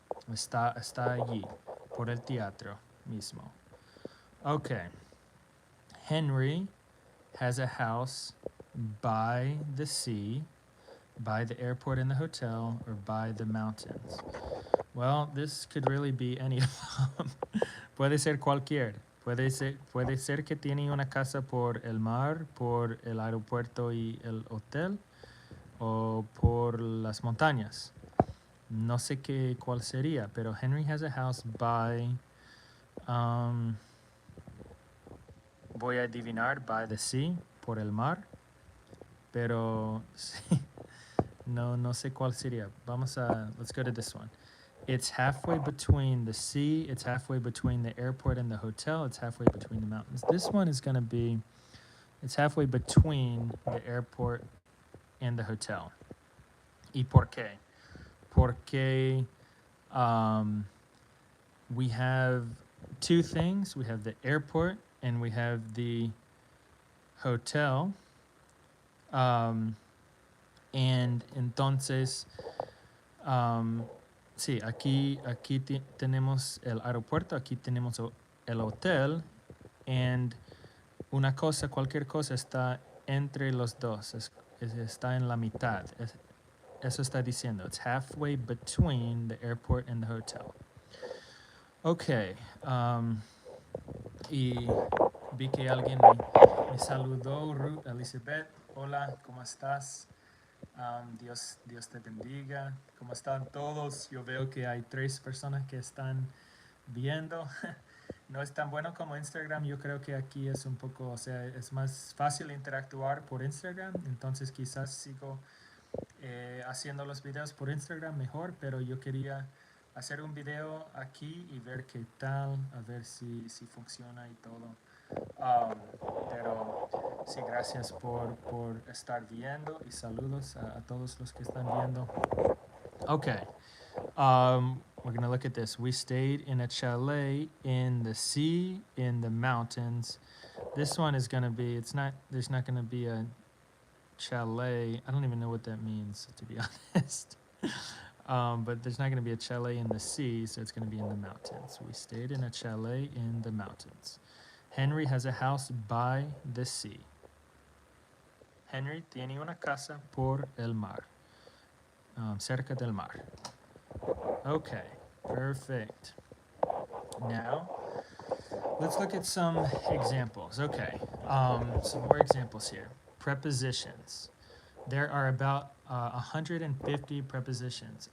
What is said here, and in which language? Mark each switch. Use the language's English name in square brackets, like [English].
[Spanish] Está allí por el teatro mismo. Okay. [English] Henry has a house by the sea, by the airport and the hotel, or by the mountains. Well, this could really be any of them. [Spanish] Puede ser cualquier. Puede ser que tiene una casa por el mar, por el aeropuerto y el hotel, o por las montañas. No sé cuál sería, pero [English] Henry has a house by... [Spanish] voy a adivinar [English] by the sea, [Spanish] por el mar, pero sí, no sé cuál sería. [English] Let's go to this one. It's halfway between the sea, it's halfway between the airport and the hotel, it's halfway between the mountains. This one is going to be It's halfway between the airport and the hotel. [Spanish] ¿Y por qué? [English] Porque we have two things. We have the airport and we have the hotel. [Spanish] And entonces, sí, aquí tenemos el aeropuerto, aquí tenemos el hotel, and una cosa, cualquier cosa está entre los dos, está en la mitad. Eso está diciendo. [English] It's halfway between the airport and the hotel. Okay. [Spanish] Y vi que alguien me saludó, Ruth Elizabeth. Hola, ¿cómo estás? Dios te bendiga. ¿Cómo están todos? Yo veo que hay 3 personas que están viendo. No es tan bueno como Instagram. Yo creo que aquí es un poco, o sea, es más fácil interactuar por Instagram. Entonces quizás sigo haciendo los videos por Instagram mejor, pero yo quería hacer un video aquí y ver qué tal, a ver si funciona y todo. Pero sí, gracias por estar viendo y saludos a todos los que están viendo. [English] Okay, we're gonna look at this. We stayed in a chalet in the sea, in the mountains. This one is gonna be, there's not gonna be a chalet. I don't even know what that means, to be honest. But there's not gonna be a chalet in the sea, so it's gonna be in the mountains. We stayed in a chalet in the mountains. Henry has a house by the sea. [Spanish] Henry tiene una casa por el mar, cerca del mar. [English] Okay, perfect. Now, let's look at some examples. Okay, some more examples here. Prepositions. There are about 150 prepositions.